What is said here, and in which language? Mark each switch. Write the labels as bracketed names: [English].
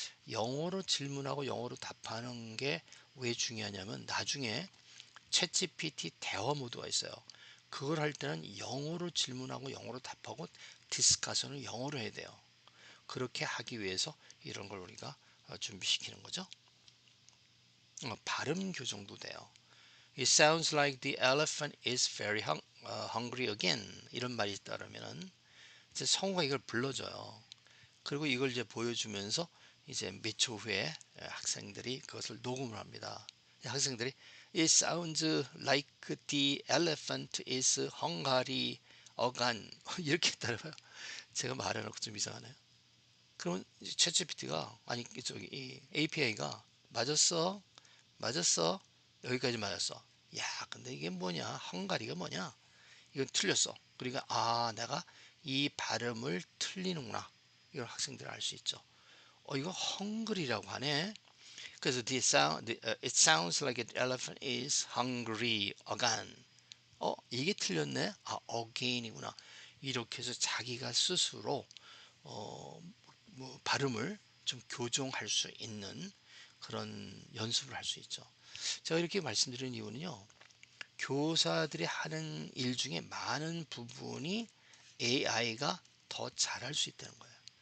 [Korean] 영어로 질문하고 영어로 답하는 게 왜 중요하냐면 나중에 챗GPT 대화 모드가 있어요. 그걸 할 때는 영어로 질문하고 영어로 답하고 디스커션을 영어로 해야 돼요. 그렇게 하기 위해서 이런 걸 우리가 준비시키는 거죠. 발음 교정도 돼요. [English] It sounds like the elephant is very hungry again. [Korean] 이런 말이 있다라면은 이제 성우가 이걸 불러줘요. 그리고 이걸 이제 보여주면서 이제 몇 초 후에 학생들이 그것을 녹음을 합니다. 학생들이 [English] It sounds like the elephant is hungry again. [Korean] 이렇게 따라해요. 제가 말해놓고 좀 이상하네요. 그러면 챗GPT가 아니 저기 이 API가 맞았어, 맞았어, 여기까지 맞았어. 야, 근데 이게 뭐냐? 헝가리가 뭐냐? 이건 틀렸어. 그러니까 아, 내가 이 발음을 틀리는구나. 이걸 학생들이 알 수 있죠. 이거 헝그리라고 하네. 그래서 [English] it sounds like an elephant is hungry again. [Korean] 이게 틀렸네. 아, again이구나. 이렇게 해서 자기가 스스로 뭐 발음을 좀 교정할 수 있는 그런 연습을 할 수 있죠. 제가 이렇게 말씀드리는 이유는요. 교사들이 하는 일 중에 많은 부분이 AI가 더 잘할 수 있다는 거예요.